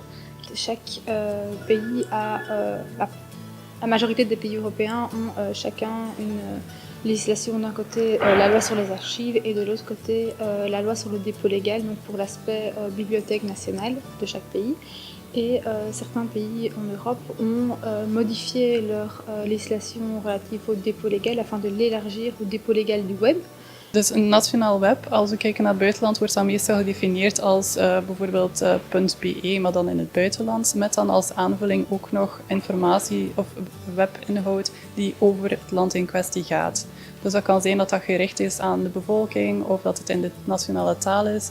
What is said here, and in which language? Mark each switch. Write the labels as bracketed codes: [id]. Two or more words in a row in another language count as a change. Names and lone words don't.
[fr] Chaque pays la majorité des pays européens ont chacun une législation, d'un côté la loi sur les archives et de l'autre côté la loi sur le dépôt légal, donc pour l'aspect bibliothèque nationale de chaque pays. Et certains pays en Europe ont modifié leur législation relative au dépôt légal afin de l'élargir au dépôt légal du web. [nl] Dus een nationaal web, als we kijken naar het buitenland, wordt dat meestal gedefinieerd als bijvoorbeeld .be, maar dan in het buitenland, met dan als aanvulling ook nog informatie of webinhoud die over het land in kwestie gaat. Dus dat kan zijn dat dat gericht is aan de bevolking of dat het in de nationale taal is.